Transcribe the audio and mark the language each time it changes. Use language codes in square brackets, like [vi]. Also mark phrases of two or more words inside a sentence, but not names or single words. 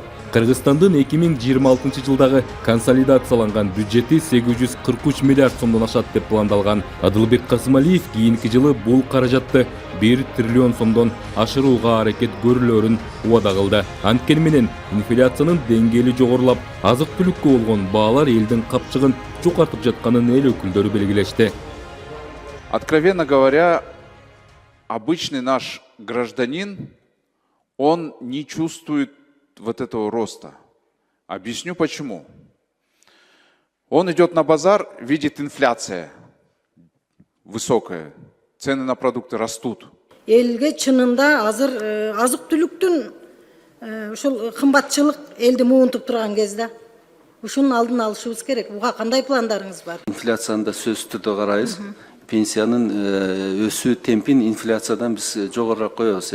[ky] Кыргызстандын 2026 жылдагы консолидацияланган бюджети 843 миллиард сомдон ашат деп пландалган. Адылбек Касымалиев кийинки жылы бул каражатты 1 триллион сомдон ашырууга аракет көрүлөрүн убада кылды. Анткени менен инфляциянын деңгээли жогорулап, азык-түлүккө болгон баалар элдин капчыгын жукартып жатканын эл өкүлдөрү белгилешти. [ru] Откровенно говоря, обычный наш гражданин, он не чувствует вот этого роста. Объясню почему. Он идет на базар, видит инфляция высокая, цены на продукты растут. [ky] Элге чынында азыр азык-түлүктүн ушул кымбатчылык элди муунтуп турган кезде ушунун алдын алышыбыз керек. Буга кандай пландарыңыз бар? Инфляцияны да сөзсүз түрдө карайбыз. Пенсиянын өсүү темпин инфляциядан биз жогорураак коебуз.